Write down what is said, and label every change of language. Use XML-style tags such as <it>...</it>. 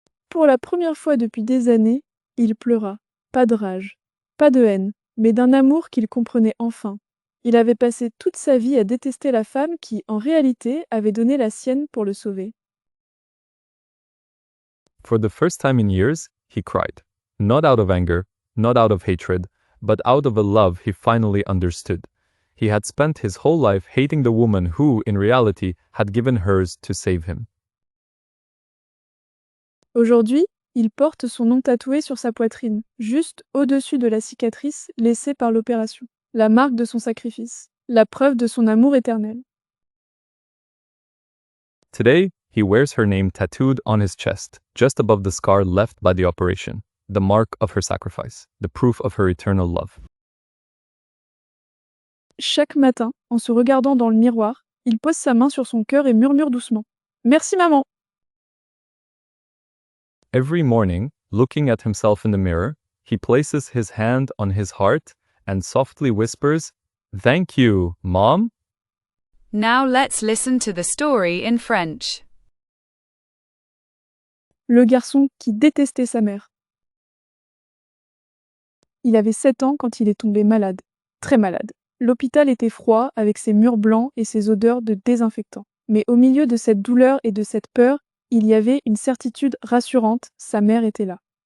<fr>Pour la première fois depuis des années, il pleura. Pas de rage, pas de haine, mais d'un amour qu'il comprenait enfin. Il avait passé toute sa vie à détester la femme qui, en réalité, avait donné la sienne pour le sauver.</fr> <en>For the first time in years, he cried. Not out of anger, not out of hatred, but out of a love he finally understood. He had spent his whole life hating the woman who, in reality, had given hers to save him.</en> <fr>Aujourd'hui, il porte son nom tatoué sur sa poitrine, juste au-dessus de la cicatrice laissée par l'opération. La marque de son sacrifice, la preuve de son amour éternel.</fr> <en>Today, he wears her name tattooed on his chest, just above the scar left by the operation, the mark of her sacrifice, the proof of her eternal love.</en> <fr>Chaque matin, en se regardant dans le miroir, il pose sa main sur son cœur et murmure doucement. Merci maman.</fr> <en>Every morning, looking at himself in the mirror, he places his hand on his heart and softly whispers, "Thank you, Mom." Now let's listen to the story in French.</en> <fr>Le garçon qui détestait sa mère. Il avait 7 ans quand il est tombé malade, très malade. L'hôpital était froid avec ses murs blancs et ses odeurs de désinfectant. Mais au milieu de cette douleur et de cette peur, il y avait une certitude rassurante, sa mère était là.</fr>